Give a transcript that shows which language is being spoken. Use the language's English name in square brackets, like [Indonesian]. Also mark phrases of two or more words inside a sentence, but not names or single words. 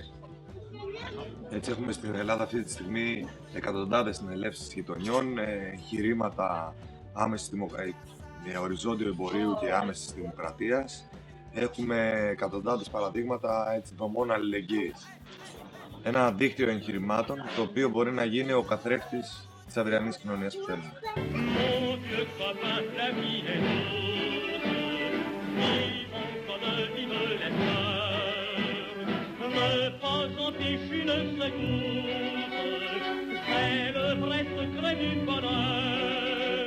[Greek] Έτσι έχουμε στην Ελλάδα αυτή τη στιγμή εκατοντάδες συνελεύσεις γειτονιών, εγχειρήματα οριζόντιου εμπορίου και άμεσης δημοκρατίας. Έχουμε εκατοντάδες παραδείγματα δομών αλληλεγγύης. Ένα δίκτυο εγχειρημάτων το οποίο μπορεί να γίνει ο καθρέφτης της αυριανής κοινωνίας που θέλουμε. [French] Ne pas en fiche une seconde, c'est le vrai secret du bonheur.